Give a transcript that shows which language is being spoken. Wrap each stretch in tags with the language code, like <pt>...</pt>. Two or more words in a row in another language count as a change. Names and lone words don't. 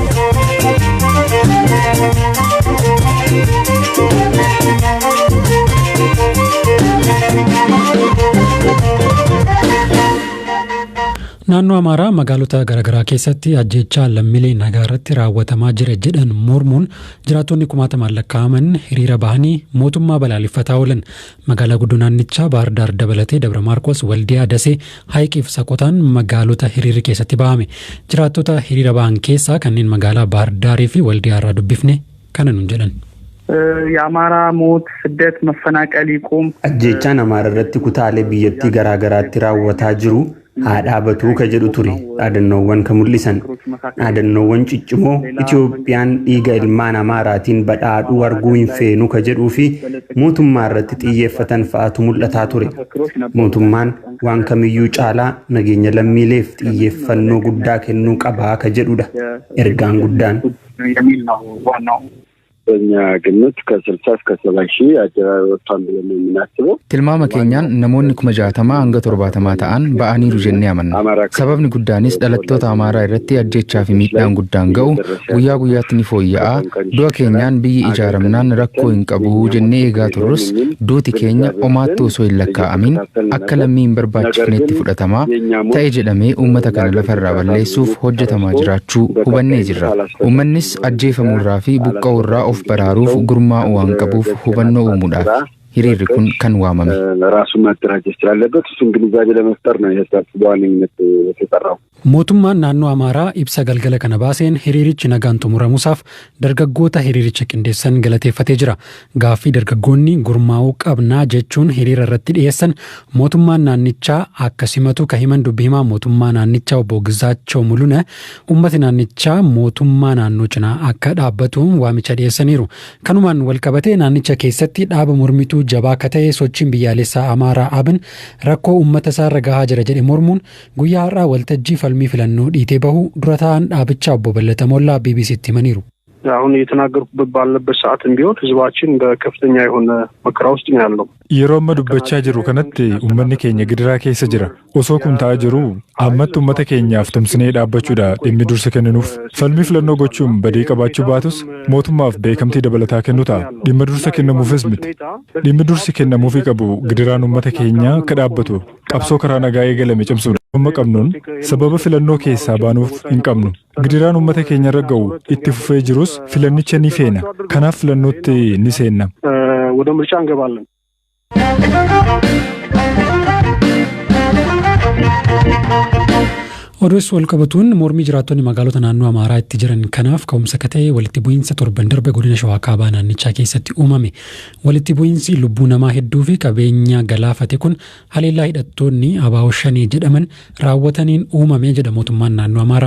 <om>Naannoo Amaaraa magaalota garaagaraa keessatti ajjechaa lammiilee nagaa irratti raawwatamaa jira jedhan mormuun jiraattonni 10,000 lakkaa'aman hiriira bahanii mootummaa balaaleffataa oolan. Magaalaa guddoo naannichaa Baahir Daar dabalatee Dabra Maarqos, Waldiyaa, Dasee, Haayiqiif Saqotaan magaalota hiriirri keessatti bahame. Jiraattota hiriira bahan keessaa kanneen magaalaa Baahir Daarii fi Waldiyaa irraa dubbifne kana nuun jedhan.</om> <am>የአማራ ሞት ስደት መፈናቀል ይቁም</am> <om>ajjechaan amaara irratti kutaalee biyyattii garaagaraatti raawwataa jiru dhaabatu jedhu ture dhaadannoowwan kan mul'isan. Dhaadannoowwan ciccimoo Itoophiyaan dhiiga ilmaan Amaaraatiin badhaadhuu arguu hin feenu jedhuu fi mootummaa irratti xiyyeeffatan fa'aatu mul'ataa ture. Mootummaan waan kamiyyuu caalaa nageenya lammiileef xiyyeeffannoo guddaa kennuu qaba jedhudha ergaan guddaan.</om> <am>በእኛ ግምት ከ60 እስከ 70 ሺህ አጀራር ወጥቷል ብለን የምናስበው</am> <om>tilmaama keenyaan namoonni 60 hanga 70 ta'an ba'aniiru jennee amanna. Sababni guddaanis dhalattoota Amaaraa irratti ajjechaa fi miidhaan guddaan ga'u guyyaa guyyaatti ni fooyya'a. Du'a keenyaan biyyi ijaaramnaan rakkoo hin qabu jennee eegaa turrus duuti keenya omaatti osoo hin lakkaa'amin akka lammii hin barbaachifneetti fudhatamaa ta'e jedhamee uummata kana lafarraa balleessuuf hojjetamaa jiraachuu hubannee jirra. Uummannis ajjeefamuurraa fi buqqa'uurraa of baraaruuf gurmaa'uu waan qabuuf hubannoo uumuudhaaf hiriirri kun kan waamame.</om> <am>ራሱ ማደራጀት ስላለበት እሱን ግንዛቤ ለመፍጠር ነው የሰጣት በዋነኝነት የተጠራው.</am> <om>Mootummaan naannoo Amaaraa ibsa galgala kana baaseen hiriirichi nagaan xumuramuusaaf dargaggoota hiriiricha qindeessan galateeffatee jira. Gaaffii dargaggoonni gurmaa'uu qabnaa jechuun hiriira irratti dhiyeessan mootummaan naannichaa akka simatu kan himan dubbii himaa mootummaa naannichaa obbo Gizaachoo Mul'una uummati naannichaa mootummaa naannoo cinaa akka dhaabbatu waamicha dhiyeessaniiru. Kanumaan walqabatee naannicha keessatti dhaaba mormituu jabaa akka ta'e sochiin biyyaalessaa Amaaraa ABN rakkoo uummata isaa irra gahaa jira jedhe mormuun guyyaa har'aa waltajjii falmii filannoo dhiitee bahu dura ta'an dhaabichaa obbo Ballata Mollaa BBCtti himaniiru.</om> <am>አሁን የተናገርኩበት ባለበት ሰዓትም ቢሆን ህዝባችን በከፍተኛ የሆነ መከራ ውስጥ ነው ያለው.</am> <om>yeroo amma dubbachaa jiru kanatti uummanni keenya gidiraa keessa jira. Osoo kun ta'aa jiru ammatti uummata keenyaaf tumsinee dhaabbachuudha dhimmi dursa kenninuuf. Falmii filannoo gochuun badii qabaachuu baatus mootummaaf beekamtii dabalataa kennu ta'a. Dhimma dursa kennamuufis miti. Dhimmi dursi kennamuufii qabu gidiraan uummata keenyaa akka dhaabbatu qabsoo karaa nagaa eegalame cimsuudha. Amma qabnuun sababa filannoo keessaa baanuuf hin qabnu. Gidiraan uummata keenya irra ga'u itti fufee jirus filannicha ni feena. Kanaaf filannootti ni seenna.</om> <am>ወደ ምርጫ እንገባለን.</am> <om>Oduus walqabatuun mormii jiraattonni magaalota naannoo Amaaraa itti jiran kanaaf ka'umsa ta'e walitti bu'iinsa torban darbe godina Shawaa Kaabaa naannichaa keessatti uumame. Walitti bu'iinsi lubbuu namaa hedduu fi qabeenya galaafate kun haleellaa hidhattoonni Abaawoo Shanee jedhaman raawwataniin uumame jedha mootummaan naannoo Amaaraa.</om>